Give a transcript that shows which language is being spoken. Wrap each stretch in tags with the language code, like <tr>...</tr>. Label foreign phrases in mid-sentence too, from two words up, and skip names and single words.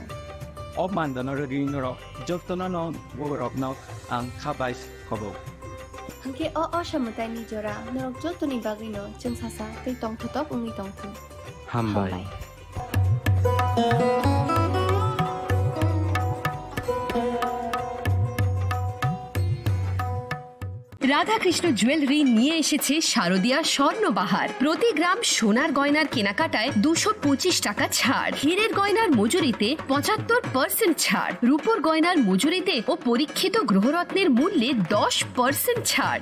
<brx>अब मानदनो रिनरो जफ्तना न वरकनाव आं खाबाइस खबो हंके अशमताइनि जरा नरक जतनि बागैनो जों सासा दै तंथतक उंनि तंथों हामबाय</brx> <bn>রাধাকৃষ্ণ জুয়েলারি নিয়ে এসেছে শারদিয়া স্বর্ণবাহার। প্রতি গ্রাম সোনার গয়নার কেনাকাটায় 225 টাকা ছাড়, হীরের গয়নার মজুরিতে 75% ছাড়, রূপোর গয়নার মজুরিতে ও পরীক্ষিত গ্রহরত্নের মূল্যে 10% ছাড়।</bn>